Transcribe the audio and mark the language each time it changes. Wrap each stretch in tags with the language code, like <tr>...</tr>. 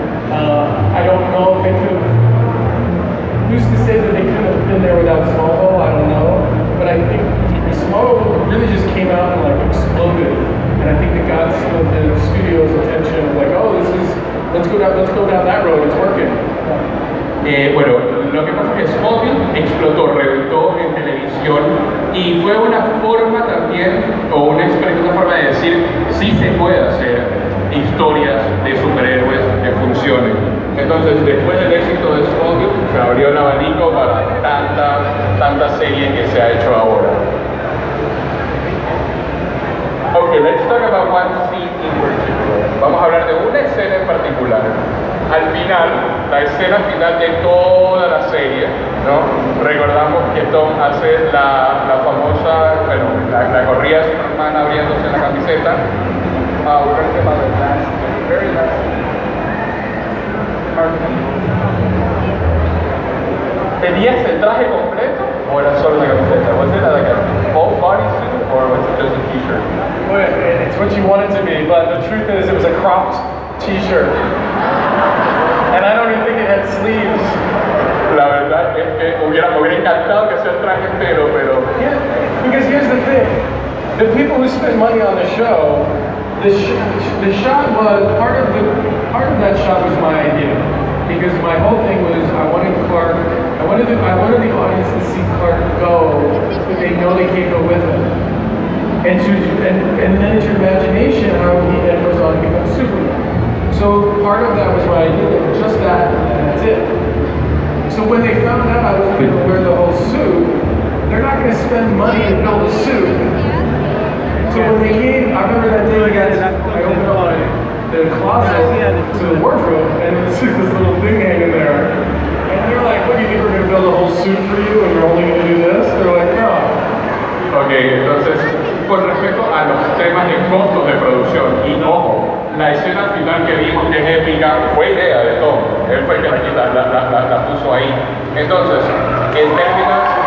<en>I don't know if they could have, used to say that they couldn't have been there without Smallville, I don't know. But I think Smallville really just came out and like exploded. And I think it got some of the studio's attention, like, oh, let's go down that road, it's working.</en> <es>Bueno, lo que pasa es que Smallville explotó, reventó en televisión y fue una forma también, o una forma de decir, sí se puede hacer historias de superhéroes que funcionen. Entonces, después del éxito de Smallville, se abrió el abanico para tanta serie que se ha hecho ahora.</es> <en>Okay, let's talk about one scene in particular.</en> <es>Vamos a hablar de una escena en particular. Al final, la escena final de toda la serie, ¿no? Recordamos que Tom hace la famosa, bueno, la corrida de Superman abriéndose la camiseta.</es> <en>We're going to about the very last.</en> <es>¿Tenías el traje completo o era solo la camiseta?</es> <en>Was it like a full bodysuit or was it just a t-shirt? Well, it's what you want it to be, but the truth is it was a cropped t-shirt. And I don't even think it had sleeves.</en> <es>La verdad es que me hubiera encantado que sea el traje entero, pero...</es> <en>Yeah, because here's the thing. The people who spend money on the show, the shot was, part of that shot was my idea. Because my whole thing was I wanted the audience to see Clark go, but they know they can't go with him. And then it's your imagination how he then goes on to become Superman. So part of that was my idea, just that, and that's it. So when they found out I wasn't going to wear the whole suit, they're not going to spend money to build a suit. So when they came, I remember that day I opened up the closet to the wardrobe, and there's this little thing hanging there. And they're like, what, do you think we're going to build a whole suit for you and you're only going to do this? They're like, no.</en> <es>Ok, entonces, con respecto a los temas de costos de producción, y ojo, la escena final que vimos que es épica fue idea de Tom, él fue el que la puso ahí. Entonces, en términos...</es>